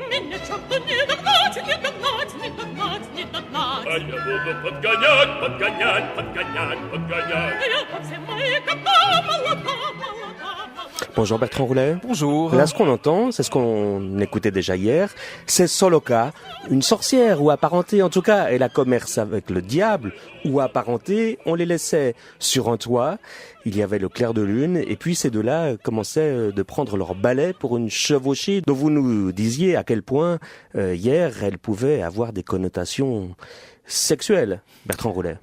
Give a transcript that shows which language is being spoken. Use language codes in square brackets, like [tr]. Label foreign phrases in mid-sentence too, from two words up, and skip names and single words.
[ru] Меня черту не догнать, не догнать, не догнать, не догнать. А я буду подгонять, подгонять, подгонять, подгонять. Я по всем мои кота, молока, молока. [fr] Bonjour Bertrand Roulet. Bonjour. Là, ce qu'on entend, c'est ce qu'on écoutait déjà hier, c'est Soloka, une sorcière ou apparentée, en tout cas, elle a commerce avec le diable, ou apparentée, on les laissait sur un toit, il y avait le clair de lune, et puis ces deux-là commençaient de prendre leur balai pour une chevauchée dont vous nous disiez à quel point, hier, elle pouvait avoir des connotations sexuelles, Bertrand Roulet.